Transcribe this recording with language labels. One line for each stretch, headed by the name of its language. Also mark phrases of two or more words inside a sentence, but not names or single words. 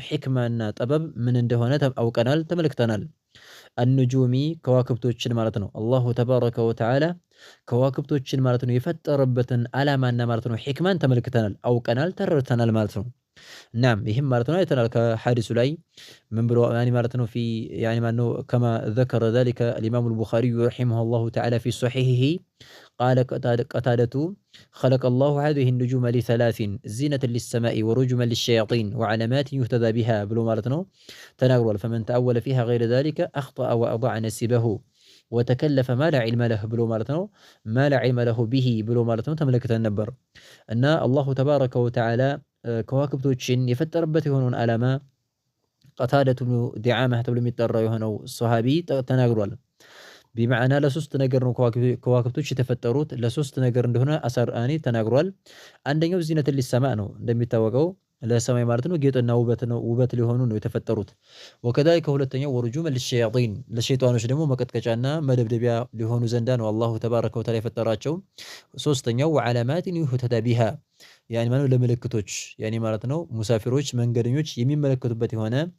Amharic: ሕክማና ጠበብ ምን እንደሆነ አውቀናል፣ ተመልክተናል። አንጁሚ ከዋክብቶችን ማለት ነው
Arabic: الله تبارك وتعالى
Amharic: ከዋክብቶችን ማለት ነው የፈጠረበትን ዓላማና ማለት ነው ሕክማን ተመልክተናል፣ አውቀናል፣ ተረድተናል ማለት ነው። ናም ይህም ማለት ነው አይተናል ከሐዲሱ ላይ ምን ብሎ ያኒ ማለት ነው ፊ ያኒ ማለት ነው
Arabic: كما ذكر ذلك الإمام البخاري رحمه الله تعالى في صحيحه قال قتادة خلق الله هذه النجوم لثلاث زينة للسماء ورجما للشياطين وعلامات يهتدى بها بلو
Amharic: ማለት ነው ተናግሯል።
Arabic: فمن تأول فيها غير ذلك أخطأ وأضاع نسبه وتكلف ما لا علم له
Amharic: ብሎ ማለት ነው
Arabic: ما لا علم له به
Amharic: ብሎ ማለት ነው ተመልክተን ነበር። እና አላሁ ተባረከ ወተዓላ ከዋክብቶችን የፈጠረበት የሆነውን ዓላማ ቀታደቱ ብኑ ዲዓማህ ተብሎ የሚጠራው የሆነው ሶሃቢ ተናግሯል። ቢመዓና ለሶስት ነገር ነው ከዋክብቶች የተፈጠሩት፣ ለሶስት ነገር እንደሆነ አሰርአኒ ተናግሯል። አንደኛው
Arabic: زينة للسماء
Amharic: ነው፣ እንደሚታወቀው ለሰማይ ማለት ነው ጌጥና ውበት ነው፣ ውበት ሊሆኑ ነው የተፈጠሩት። ወከዛሊከ ሁለተኛው
Arabic: ورجوما للشياطين
Amharic: ለሸይጣኖች ደግሞ መቀጥቀጫና መደብደቢያ ሊሆኑ ዘንዳ ነው አላሁ ተባረከ ወተዓላ የፈጠራቸው። ሶስተኛው
Arabic: وعلامات يهتدى بها يعني
Amharic: ማለት ለምልክቶች ያኒ ማለት ነው ሙሳፊሮች መንገደኞች የሚመለከቱበት የሆነ